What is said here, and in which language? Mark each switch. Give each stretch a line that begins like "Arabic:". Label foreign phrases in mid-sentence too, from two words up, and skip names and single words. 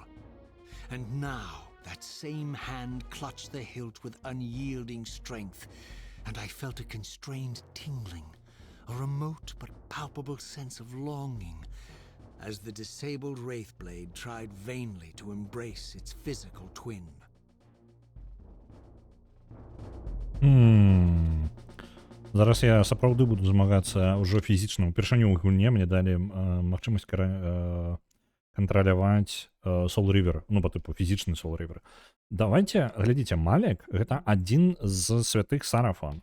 English: And now, that same hand clutched the hilt with unyielding strength, and I felt a constrained tingling, a remote but palpable sense of longing, as the disabled Wraithblade tried vainly to embrace its physical twin.
Belarusian: Зараз я сапраўды буду змагацца ўжо фізічна. Упершыню ў гульне мне далі магчымасць кантраляваць Soul River, ну, па тыпу фізічны Soul River. Давайте, глядзіце, Малік — гэта адзін з святых Сарафан.